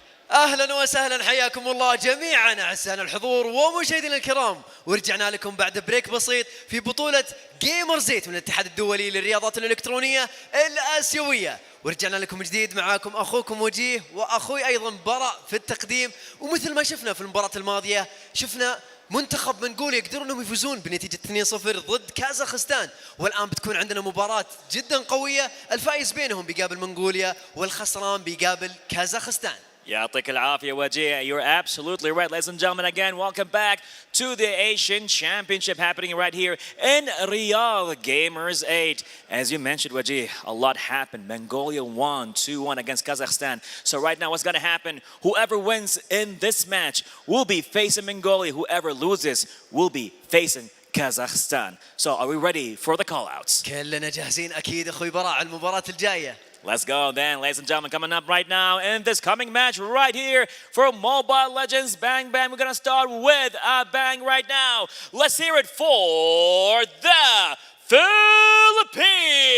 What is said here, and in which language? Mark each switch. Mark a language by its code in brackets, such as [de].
[ar] اهلا وسهلا، حياكم الله جميعا اعزائنا الحضور ومشاهدينا الكرام، ورجعنا لكم بعد بريك بسيط في بطولة جيمر زيت من الاتحاد الدولي للرياضات الالكترونية الاسيوية، ورجعنا لكم جديد معاكم اخوكم وجيه واخوي ايضا براء في التقديم. ومثل ما شفنا في المباراة الماضية، شفنا منتخب منغوليا يقدرون انهم يفوزون بنتيجة 2-0 ضد كازاخستان، والان بتكون عندنا مباراة جدا قوية، الفائز بينهم بيقابل منغوليا والخسران بيقابل كازاخستان. يعطيك العافية وجيه. [en] You're absolutely right, ladies and gentlemen. Again, welcome back to the Asian Championship happening right here in Riyadh, Gamers 8. As you mentioned, Wajih, a lot happened. Mongolia won 2-1 against Kazakhstan. So right now, what's going to happen? Whoever wins in this match will be facing Mongolia. Whoever loses will be facing Kazakhstan. So are we ready for the call-outs? [ar] كلنا جاهزين أكيد أخوي براء على المباراة الجاية. [en] Let's go then, ladies and gentlemen, coming up right now in this coming match right here for Mobile Legends Bang Bang. We're going to start with a bang right now. Let's hear it for the Philippines.